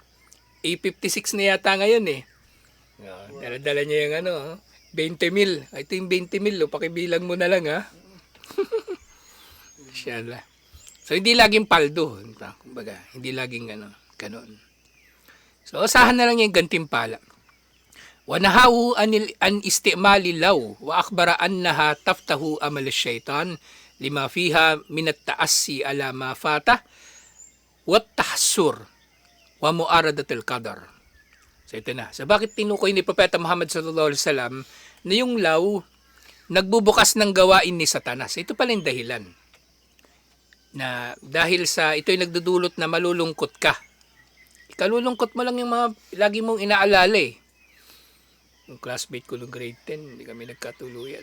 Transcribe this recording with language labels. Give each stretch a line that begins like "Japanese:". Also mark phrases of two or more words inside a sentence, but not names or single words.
Filipino: A56 na yata ngayon eh. Dala-dala niya yung 20 mil. Ito yung 20 mil, pakibilang mo na lang ha. Inshallah. So hindi laging paldo. Kumbaga, hindi laging ganun. So, asahan na lang yung gantimpala.
Arabic: ونهى عن استعمال لو وأخبر أنها تفتح عمل الشيطان لما فيها من التأسي على ما فات والتحسر ومعارضة القدر.
Filipino: So ito na. So bakit tinukoy ni Propeta Muhammad
Arabic: صلى الله عليه وسلم
Filipino: na yung law nagbubukas ng gawain ni Satanas? Ito pala yung dahilan. Na dahil sa ito'y nagdudulot na malulungkot ka. Kalulungkot mo lang yung mga lagi mong inaalala eh. Yung classmate ko ng grade 10, hindi kami nagkatuluyan.